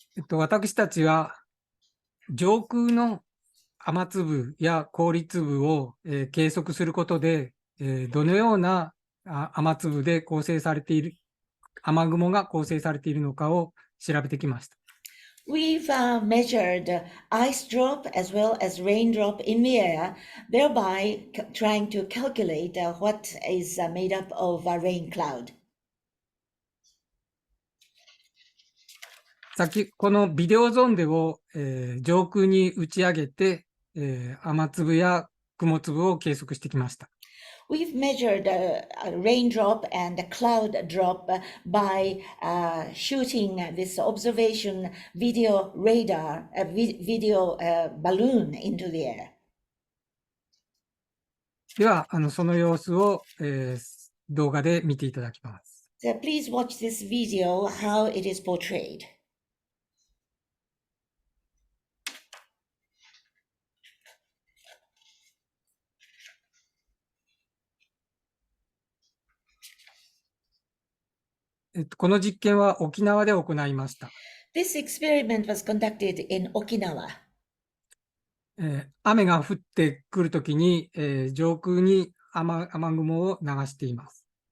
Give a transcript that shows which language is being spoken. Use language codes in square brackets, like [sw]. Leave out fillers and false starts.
[ja] 私たちは上空の雨粒や氷粒を計測することでどのような雨粒で構成されている雨雲が構成されているのかを調べてきました。 [en] We've measured ice drop as well as raindrop in the air, thereby trying to calculate what is made up of rain cloud. [ja] このビデオゾンデを、上空に打ち上げて、雨粒や雲粒を計測してきました。 [en] We've measured a raindrop and a cloud drop by shooting this observation video radar, video balloon into the air. [ja] では、その様子を、動画で見ていただきます。 [en] So please watch this video, how it is portrayed. [ja] この実験は沖縄で行いました。 [en] This experiment was conducted in Okinawa. [ja] 雨が降ってくるときに、上空に雨雲を流しています。